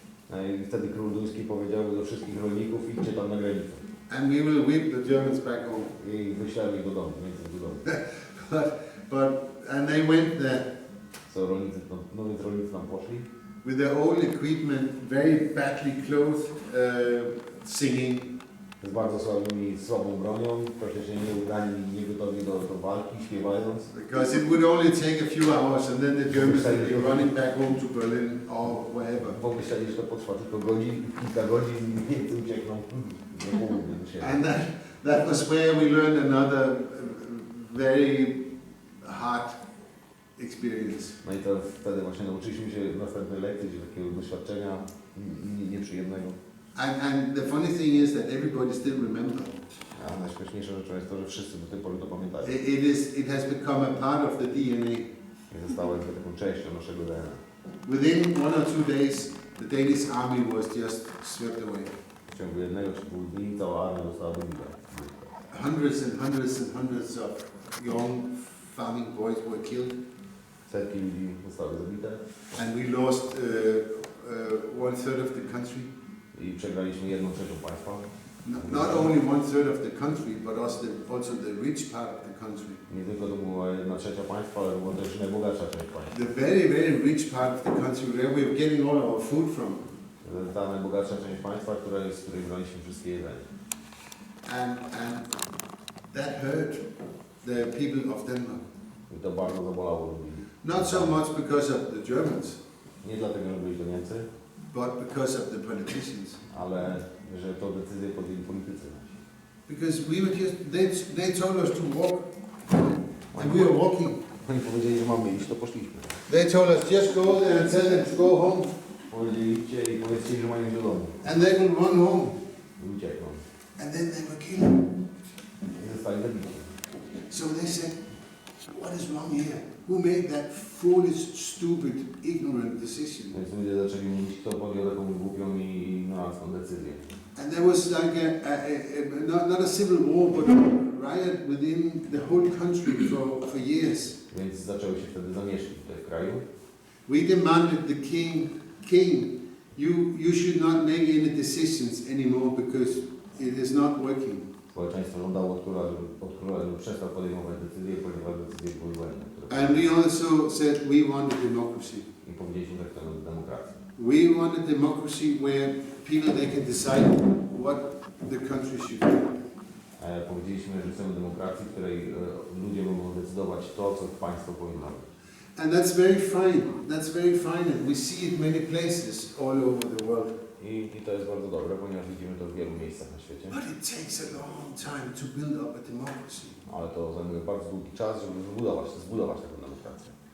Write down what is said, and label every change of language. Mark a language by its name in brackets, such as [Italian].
[Polish] No i wtedy król duński powiedział do wszystkich rolników, idźcie tam na granicę. [English] And we will whip the Germans back home. [Polish] I wyślemy ich do domu, Niemców do domu. [English] And they went there [Polish] Co rolnicy, no więc rolnicy tam poszli. [English] with their old equipment, very badly clothed, singing. [Polish] Z bardzo słabą bronią, praktycznie nieudani, nie gotowi do walki, śpiewając. [English] Because it would only take a few hours and then the Germans would be running back home to Berlin or wherever. [Polish] Bo myśleli, że to potrwa tylko kilka godzin i Niemcy uciekną na południe do siebie. [English] And that was where we learned another very hard experience. [Polish] No i to wtedy właśnie nauczyliśmy się następnej lekcji, takiego doświadczenia nieprzyjemnego. [English] And the funny thing is that everybody still remembers. [Polish] A najśmieszniejszą rzeczą jest to, że wszyscy do tej pory to pamiętają. [English] It has become a part of the DNA. [Polish] I zostało jakby taką częścią naszego DNA. [English] Within 1 or 2 days, the Danish army was just swept away. [Polish] W ciągu 1 czy 2 dni cała armia została wybita. [English] Hundreds and hundreds and hundreds of young farming boys were killed. [Polish] Setki ludzi zostały zabite. [English] And we lost 1/3 of the country. [Polish] I przegraliśmy 1/3 państwa. [English] Not only 1/3 of the country, but also the rich part of the country. [Polish] Nie tylko to była 1/3 państwa, ale była też najbogatsza część państwa. [English] The very, very rich part of the country where we were getting all our food from. [Polish] Ta najbogatsza część państwa, z której braliśmy wszystkie jedzenie. [English] And that hurt the people of Denmark. [Polish] I to bardzo zabolało ludzi. [English] Not so much because of the Germans, [Polish] Nie dlatego, że byli to Niemcy, [English] but because of the politicians. [Polish] ale że to decyzję podjęli politycy. [English] Because we were just, they told us to walk, and we were walking. [Polish] Oni powiedzieli, że mamy iść, to poszliśmy. [English] They told us just go there and tell them to go home, [Polish] Powiedzieli, idźcie i powiedzcie, że mają iść do domu. [English] and they will run home. [Polish] I uciekną. [English] And then they were killed. [Polish] I zostali zabici. [English] So they said, what is wrong here? Who made that foolish, stupid, ignorant decision? [Polish] Więc ludzie zaczęli mówić, kto podjął taką głupią i ignorancką decyzję. [English] And there was like not a civil war, but a riot within the whole country for years. [Polish] Więc zaczęły się wtedy zamieszki tutaj w kraju. [English] We demanded the king, you should not make any decisions anymore because it is not working. [Polish] Społeczeństwo żądało od króla, żeby przestał podejmować decyzje, ponieważ decyzje były błędne. [English] And we also said we wanted democracy. [Polish] I powiedzieliśmy, że chcemy demokracji. [English] We wanted democracy where people they can decide what the country should do. [Polish] Powiedzieliśmy, że chcemy demokracji, w której ludzie mogą decydować to, co państwo powinno robić. [English] And that's very fine. That's very fine, and we see it many places all over the world. [Polish] I to jest bardzo dobre, ponieważ widzimy to w wielu miejscach na świecie. [English] But it takes a long time to build up a democracy. [Polish] Ale to zajmuje bardzo długi czas, żeby zbudować taką demokrację.